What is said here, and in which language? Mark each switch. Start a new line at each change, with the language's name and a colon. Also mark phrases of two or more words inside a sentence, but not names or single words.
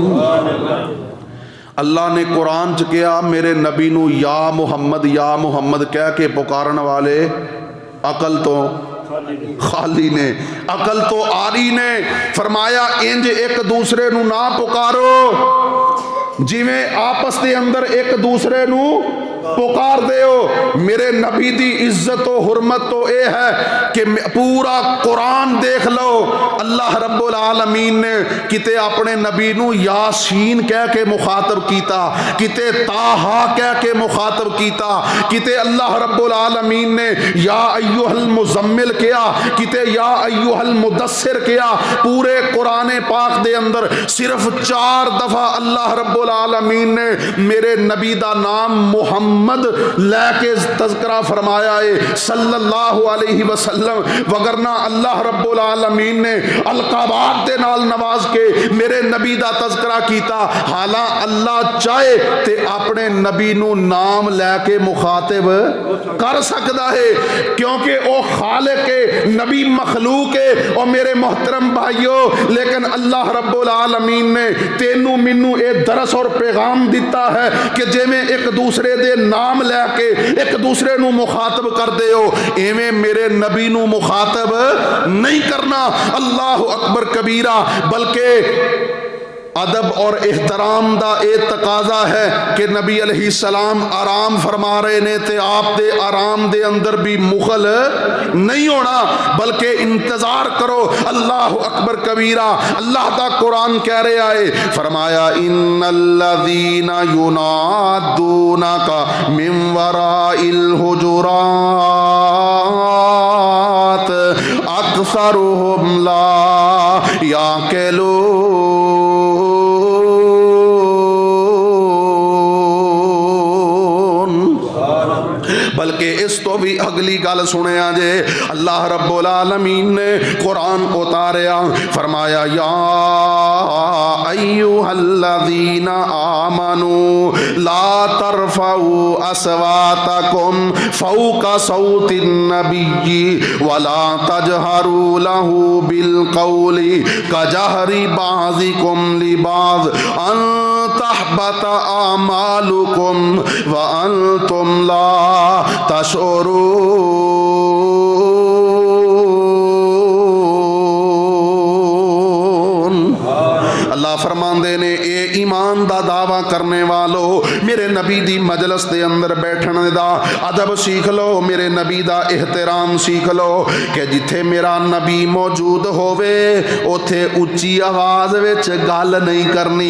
Punjabi: اللہ نے قرآن چ کہا میرے نبی نوں یا محمد کہہ کے پکارن والے عقل توں خالی نے، عقل توں عاری نے. فرمایا اِنج ایک دوسرے نوں نہ پکارو جویں آپس کے اندر ایک دوسرے نوں پکار دیو. میرے نبی دی عزت تو حرمت تو یہ ہے کہ پورا قرآن دیکھ لو, اللہ رب العالمین نے کتے اپنے نبی نوں یٰسین کہہ کے مخاطب کیتا، کتے طٰہٰ کہہ کے مخاطب کیتا، کتے اللہ رب العالمین نے
Arabic: يا أيها المزمل
Punjabi: کیا، کتے
Arabic: يا أيها المدثر
Punjabi: کیا. پورے قرآن پاک دے اندر صرف 4 دفعہ اللہ رب العالمین نے میرے نبی دا نام محمد لیکے تذکرہ فرمایا ہے
Arabic: صلى الله عليه وسلم,
Punjabi: ورنہ اللہ رب العالمین نے القابات دے نال نواز کے میرے نبی دا تذکرہ کیتا. حالاں اللہ چاہے تے اپنے نبی نوں نام لیکے مخاطب کر سکدا ہے، کیونکہ او خالق ہے، نبی مخلوق ہے. اور میرے محترم بھائیوں، لیکن اللہ رب العالمین نے تینوں مینوں اے درس اور پیغام دتا ہے کہ جویں ایک دوسرے دے نام لیکے ایک دوسرے نوں مخاطب کر دیو، ایویں میرے نبی نوں مخاطب نہیں کرنا.
Arabic: الله أكبر كبيرا.
Punjabi: بلکہ ادب اور احترام دا اے تقاضا ہے کہ نبی علیہ السلام آرام فرما رہے نے تے آپ دے آرام دے اندر بھی مخل نہیں ہونا، بلکہ انتظار کرو.
Arabic: الله أكبر كبيرا.
Punjabi: اللہ دا قرآن کہہ رہا ہے، فرمایا
Arabic: إن الذين ينادونك من وراء الحجرات أكثرهم لا يعقلون.
Punjabi: بلکہ اس توں بھی اگلی گل سنے جے, अल्लाह رب العالمین نے قرآن اتاریا، فرمایا یا
Arabic: أيها الذين آمنوا لا ترفعوا أصواتكم فوق صوت النبي ولا تجهروا له بالقول كجهر بعضكم لبعض أن تحبط أعمالكم وأنتم لا تشعرون.
Punjabi: اللہ فرماندے نے اے ایمان دا دعویٰ کرنے والو میرے نبی دی مجلس دے اندر بیٹھنے دا ادب سکھ لو، میرے نبی دا احترام سکھ لو کہ جتھے میرا نبی موجود ہووے اوتھے اچی آواز وچ گل نہیں کرنی.